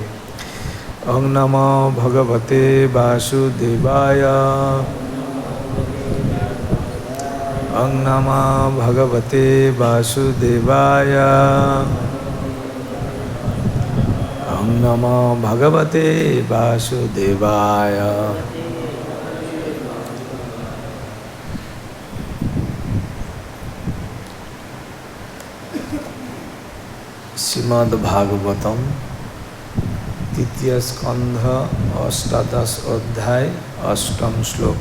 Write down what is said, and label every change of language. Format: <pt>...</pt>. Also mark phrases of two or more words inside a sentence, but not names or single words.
<sa>ওং নমো ভগবতে বাসুদেবায়। ওং নমো ভগবতে বাসুদেবায়। ওং নমো ভগবতে বাসুদেবায়।</sa> <bn>শ্রীমদ্ ভাগবতম তৃতীয় স্কন্ধ অষ্টাদশ অধ্যায় অষ্টম শ্লোক।</bn>